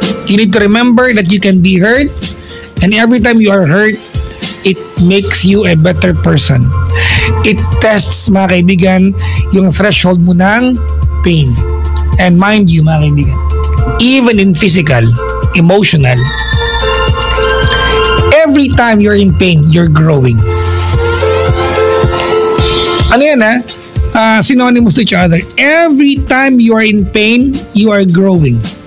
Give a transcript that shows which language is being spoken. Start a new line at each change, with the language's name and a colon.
English: You need to remember that you can be hurt, and every time you are hurt, it makes you a better person. It tests,
Filipino: mga kaibigan, yung threshold mo ng pain.
English: And mind you,
Filipino: mga kaibigan,
English: even in physical, emotional, every time you're in pain, you're growing.
Filipino: Ano yan
English: synonymous to each other. Every time you are in pain, you are growing.